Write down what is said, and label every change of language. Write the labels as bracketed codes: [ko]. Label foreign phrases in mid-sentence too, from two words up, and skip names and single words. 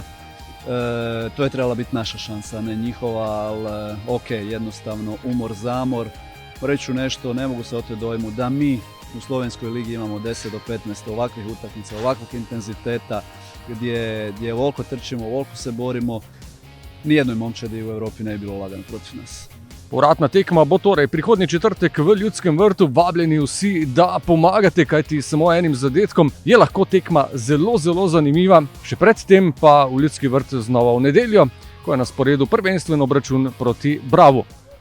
[hr] To je trebala biti naša šansa, ne njihova, ali ok, jednostavno umor, zamor. Reći ću nešto, ne mogu se oteti dojmu da mi u Slovenskoj ligi imamo 10 do 15 ovakvih utakmica, ovakvog intenziteta, gdje ovoliko trčimo, ovoliko se borimo. Nijednoj momčadi u Evropi ne bi bilo lagano protiv nas. [sl] Povratna tekma bo torej prihodnji četrtek v Ljudskem vrtu. Vabljeni vsi, da pomagate, kajti samo enim zadetkom je lahko tekma zelo, zelo zanimiva. Še predtem pa v Ljudski vrt znova v nedeljo, ko je na sporedu prvenstven obračun proti Bravu.